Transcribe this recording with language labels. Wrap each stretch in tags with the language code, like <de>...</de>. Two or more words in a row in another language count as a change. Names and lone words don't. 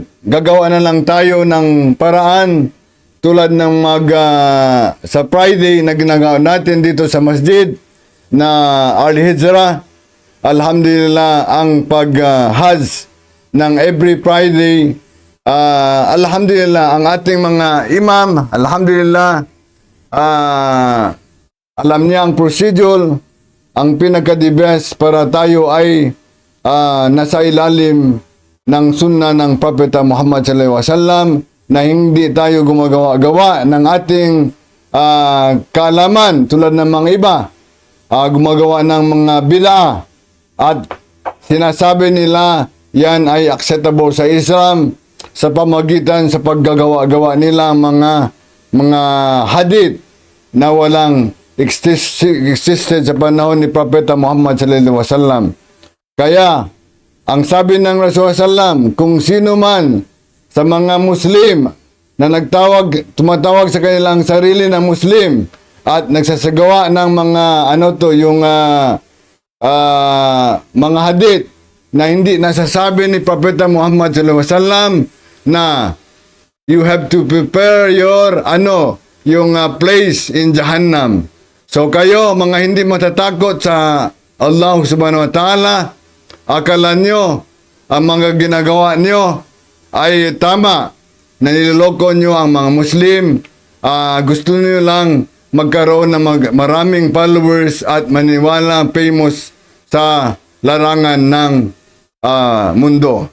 <tl>Gagawa na lang tayo ng paraan tulad ng sa Friday na ginagawa natin dito sa masjid na Al-Hijrah. Alhamdulillah, ang pag-Hajj ng</tl> <en>every Friday.</en> <tl>Alhamdulillah, ang ating mga imam, alhamdulillah, alam niya ang procedure, ang pinaka-</tl> <en>the best</en> <tl>para tayo ay nasa ilalim ng sunnah ng Prophet Muhammad</tl> <ar>صلى الله عليه وسلم,</ar> <tl>na hindi tayo gumagawa-gawa ng ating kaalaman tulad ng mga iba, gumagawa ng mga bid'a at sinasabi nila yan ay acceptable sa Islam sa pamagitan sa paggagawa-gawa nila mga hadith na walang existed sa panahon ni Prophet Muhammad</tl> <ar>صلى الله عليه وسلم.</ar> <tl>Kaya, ang sabi ng</tl> <ar>رسول الله سلم,</ar> <tl>kung sino man sa mga Muslim na tumatawag sa kanilang sarili na Muslim at nagsasagawa ng mga mga hadith na hindi nasasabi ni Prophet Muhammad</tl> <ar>صلى الله عليه وسلم</ar> <tl>na</tl> <en>you have to prepare your place in</en> <tl>Jahannam. So kayo, mga hindi matatakot sa Allah</tl> <ar>سبحانه وتعالى,</ar> <tl>akala nyo, ang mga ginagawa nyo ay tama, na niloloko nyo ang mga Muslim, gusto nyo lang magkaroon ng maraming followers at maniwala famous sa larangan ng mundo.</tl>